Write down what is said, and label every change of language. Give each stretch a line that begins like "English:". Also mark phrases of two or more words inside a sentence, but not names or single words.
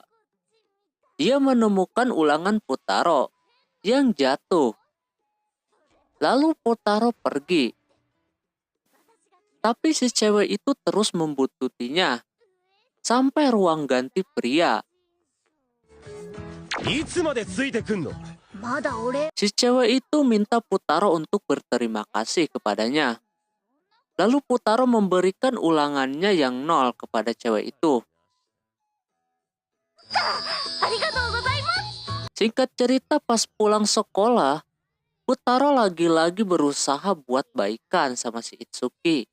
Indonesian: Dia menemukan ulangan Futaro yang jatuh. Lalu Futaro pergi. Tapi si cewek itu terus membuntutinya sampai ruang ganti pria.
Japanese: いつまでついてくんの？
Indonesian: Si cewek itu minta Putaro untuk berterima kasih kepadanya. Lalu Putaro memberikan ulangannya yang 0 kepada cewek itu. Singkat cerita, pas pulang sekolah, Putaro lagi-lagi berusaha buat baikan sama si Itsuki.